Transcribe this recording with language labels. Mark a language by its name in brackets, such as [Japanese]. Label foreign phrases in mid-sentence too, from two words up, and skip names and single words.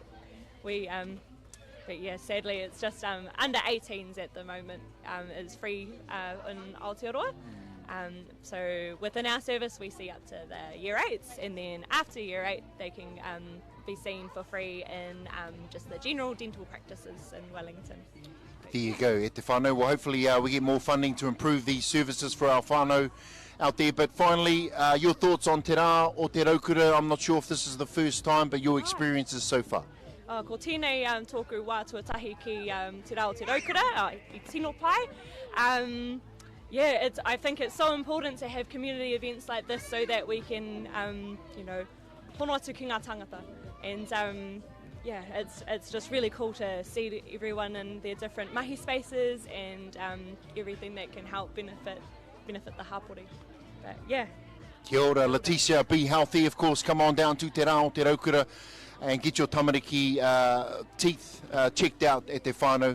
[English] But yeah, sadly it's just under 18s at the moment is free in Aotearoa. So within our service we see up to the year 8s, and then after year 8 they can be seen for free in just the general dental practices in Wellington. There you go, [Māori] e te whānau. [English] Well, hopefully we get more funding to improve these services for our whānau out there. But finally, your thoughts on te rā o te raukura. I'm not sure if this is the first time, but your experiences so far. [Māori] Ko tēnei tōku wā tuatahi ki te rā o te raukura, I tino pai. [English] Yeah, I think it's so important to have community events like this so that we can, [Māori] hono atu ki ngā tangata. [English] And yeah, it's just really cool to see everyone in their different mahi spaces and everything that can help benefit the hapori. But yeah. [Māori] Kia ora, [English] Leticia, be healthy, of course. Come on down to te rā o te raukura and get your tamariki teeth checked out at te whānau.